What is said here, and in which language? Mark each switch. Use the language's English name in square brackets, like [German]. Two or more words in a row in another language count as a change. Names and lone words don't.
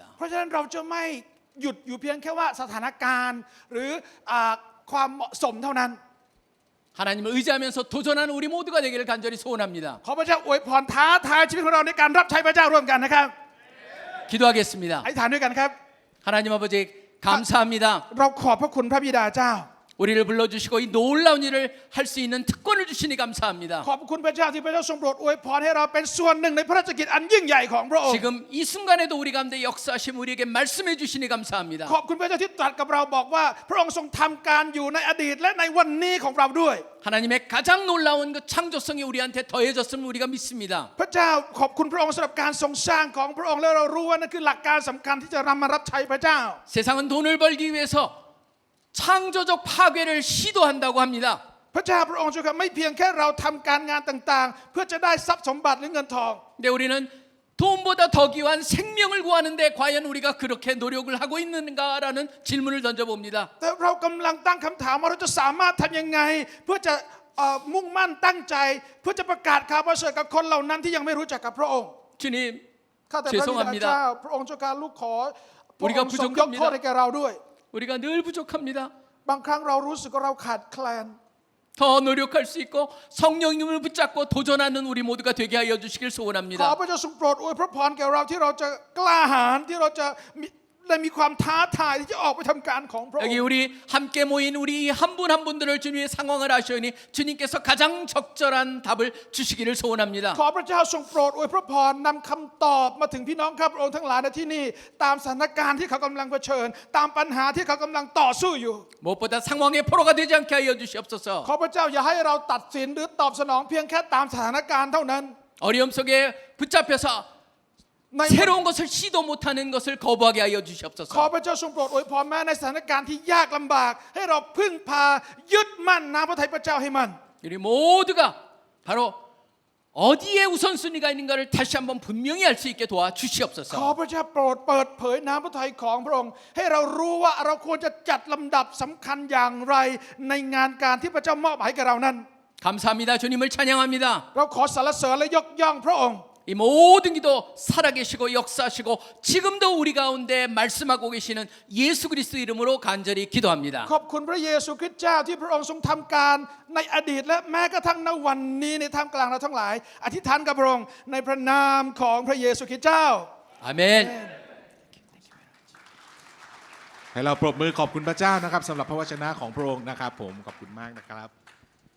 [Thai] เพราะฉะนั้นเราจะไม่หยุดอยู่เพียงแค่ว่าสถานการณ์หรือความเหมาะสมเท่านั้น [Korean] 하나님을 의지하면서 도전하는 우리 모두가 되기를 간절히 소원합니다. [Thai] ขอพระเจ้าอวยพรท้าทายชีวิตของเราในการรับใช้พระเจ้าร่วมกันนะครับ [Korean] 기도하겠습니다. [Thai] อธิษฐานด้วยกันครับ [Korean] 하나님 아버지 감사합니다. [Thai] เราขอบพระคุณพระบิดาเจ้า [Korean] 우리를 불러주시고 이 놀라운 일을 할 수 있는 특권을 주시니 감사합니다. [Thai] ขอบคุณพระเจ้าที่พระเจ้าทรงโปรดอวยพรให้เราเป็นส่วนหนึ่งในพระราชกิจอันยิ่งใหญ่ของพระองค์ [Korean] 지금 이 순간에도 우리 가운데 역사하심 우리에게 말씀해 주시니 감사합니다. [Thai] ขอบคุณพระเจ้าที่ตรัสกับเราบอกว่าพระองค์ทรงทำการอยู่ในอดีตและในวันนี้ของเราด้วย [Korean] 하나님의 가장 놀라운 그 창조성이 우리한테 더해졌음을 우리가 믿습니다. [Thai] พระเจ้าขอบคุณพระองค์สำหรับการทรงสร้างของพระองค์และเรารู้ว่านั่นคือหลักการสำคัญที่จะนำมารับใช้พระเจ้า [Korean] 세상은 돈을 벌기 위해서 창조적 파괴를 시도한다고 합니다. [Thai] พระเจ้าพระองค์ช่วยครับไม่เพียงแค่เราทำการงานต่างๆ เพื่อจะได้ทรัพย์สมบัติหรือเงินทอง [Korean] 근데 우리는 돈보다 더 귀한 생명을 구하는데 과연 우리가 그렇게 노력을 하고 있는가라는 질문을 던져봅니다. [Thai] แต่เรากำลังตั้งคำถามว่าเราจะสามารถทำยังไงเพื่อจะมุ่งมั่นตั้งใจเพื่อจะประกาศข่าวประเสริฐกับคนเหล่านั้นที่ยังไม่รู้จักกับพระองค์ [Korean] 주님 [Thai] ข้าแต่พระบิดาเจ้า [Korean] 죄송합니다. [Thai] พระองค์เจ้าการลูกขอพระ [Korean] 우리가 [Thai] องค์ทรงยกโทษให้แก่เราด้วย [Korean] 우리가 늘 부족합니다. [Thai] บางครั้งเรารู้สึกว่าเราขาดแคลน [Korean] 더 노력할 수 있고 성령님을 붙잡고 도전하는 우리 모두가 되게 하여 주시길 [Thai] ขอ [Korean] 소원합니다. [Thai] พระเจ้าทรงโปรดอวยพระพรแก่เราที่เราจะกล้าหาญที่เราจะได้มีความท้าทายที่จะออกไปทำการของพระอง [Korean] 여기 [Thai] ค์ [Korean] 우리 함께 모인 우리 한 분 한 분들을 주님의 상황을 아시오니 주님께서 가장 적절한 답을 주시기를 소원합니다. [Thai] ขอพระเจ้าทรงโปรดอวยพระพรนำคำตอบมาถึงพี่น้องข้าพระองค์ทั้งหลายในที่นี่ตามสถานการณ์ที่เขากำลังเผชิญตามปัญหาที่เขากำลังต่อสู้อยู่ [Korean] 무엇보다 상황의 포로가 되지 않게 하여 주시옵소서. [Thai] ขอพระเจ้าอย่าให้เราตัดสินหรือตอบสนองเพียงแค่ตามสถานการณ์เท่านั้น [Korean] 어려움 속에 붙잡혀서 [Thai] ใน [Korean] 새로운 것을 시도 못하는 것을 거부하게 하여 [Thai] ขอ [Korean] 주시옵소서. [Thai] พระเจ้าทรงโปรดอวยพรแม้ในสถานการณ์ที่ยากลำบากให้เราพึ่งพายึดมั่นน้ำพระทัยพระเจ้าให้มัน [Korean] 우리 모두가 바로 어디에 우선순위가 있는가를 다시 한번 분명히 알 수 있게 [Thai] ขอ [Korean] 도와주시옵소서. [Thai] พระเจ้าโปรดเปิดเผยน้ำพระทัยของพระองค์ให้เรารู้ว่าเราควรจะจัดลำดับสำคัญอย่างไรในงานการที่พระเจ้ามอบให้กับเรานั้น [Korean] 감사합니다. 주님을 찬양합니다. [Thai] เราขอสรรเสริญและยกย่องพระองค์ [Korean] 이 모든 기도 살아계시고 역사하시고 지금도 우리 가운데 말씀하고 계시는 예수 그리스도 이름으로 간절히 기도합니다. [Thai] ขอบคุณพระเยซูคริสต์เจ้าที่พระองค์ทรงทำการในอดีตและแม้กระทั่งในวันนี้ในท่ามกลางเราทั้งหลายอธิษฐานกับพระองค์ในพระนามของพระเยซูคริสต์เจ้า [Korean] 아멘. [Thai] ให้เราปรบมือขอบคุณพระเจ้านะครับสำหรับพระวจนะของพระองค์นะครับผมขอบคุณมากนะครับ